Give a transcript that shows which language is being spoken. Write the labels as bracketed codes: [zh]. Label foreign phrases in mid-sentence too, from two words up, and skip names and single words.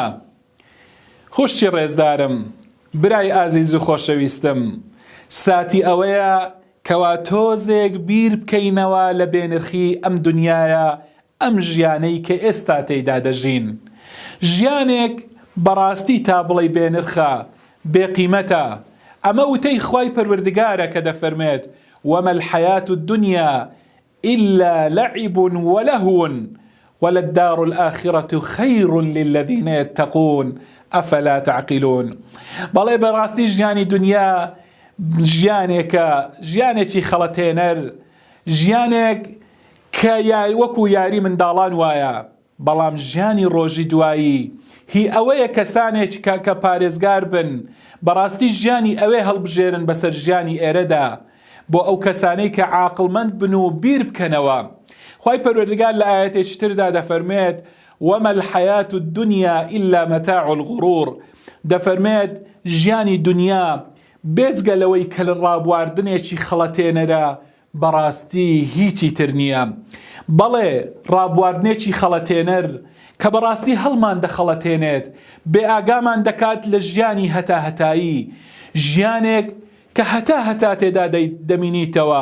[ckb] خوشتی ڕێزدارم، برای ئازیز و خۆشەویستم، ساتی ئەوەیە کەوا تۆزێک بیر بکەینەوە لە بێنرخی ئەم دنیایە، ئەم ژیانەی کە ئێستا تێیدا دەژین. ژیانێک بەڕاستی تا بڵێ بێنرخە، بێقیمەتە. ئەمە وتەی خوای پەروەردگارە کە دەفەرمێت [ar] وما الحياة الدنيا إلا لعب ولهو وللدار الآخرة خير للذين يتقون أفلا تعقلون. [ckb] بەڵێ بەڕاستی ژیانی دنیا ژیانێکی خەڵەتێنەر، ژیانێک کە وەکو یاری منداڵان وایە، بەڵام ژیانی ڕۆژی دوایی هی ئەوەیە کەسانێک کە پارێزگار بن بەڕاستی ژیانی ئەوێ هەڵبژێرن بەسەر ژیانی ئێرەدا، بۆ ئەو کەسانەی کە عاقڵمەند بن و بیر بکەنەوە. خوای پەروەردگار لە ئاەتێکی تردا دەفەرمێت [ar] وما الحياة الدنيا إلا متاع الغرور. [ckb] دەفەرمێت ژیانی دنیا بێجگە لەوەی کە لە ڕابواردنێکی خەڵەتێنەرە بەڕاستی هیچی تر نییە. بەڵێ ڕابواردنێکی خەڵەتێنەر کە بەڕاستی هەڵمان دەخەڵەتێنێت، بێ ئاگامان دەکات لە ژیانی هەتاهەتایی، ژیانێک کە هەتا تێدا دەمینیتەوە.